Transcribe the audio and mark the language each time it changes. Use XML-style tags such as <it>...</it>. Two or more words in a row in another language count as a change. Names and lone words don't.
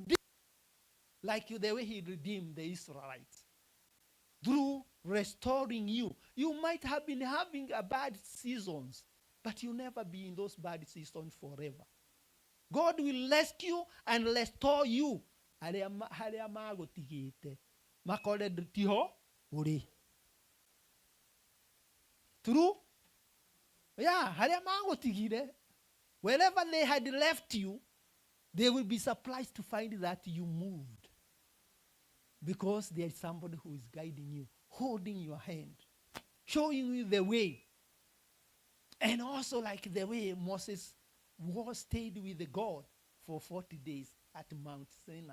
<en>He will do like the way he redeemed the Israelites. Through restoring you. You might have been having a bad seasons, but you'll never be in those bad seasons forever. God will rescue and restore you.</en> <ki>Harĩa magũtigĩte makore tiho ũrĩ.</ki> <en>True? Yeah,</en> <ki>harĩa magũtigire.</ki> <en>Wherever they had left you, they will be surprised to find that you moved. Because there is somebody who is guiding you, holding your hand, showing you the way. And also like the way Moses stayed with the God for 40 days at Mount Sinai.</en>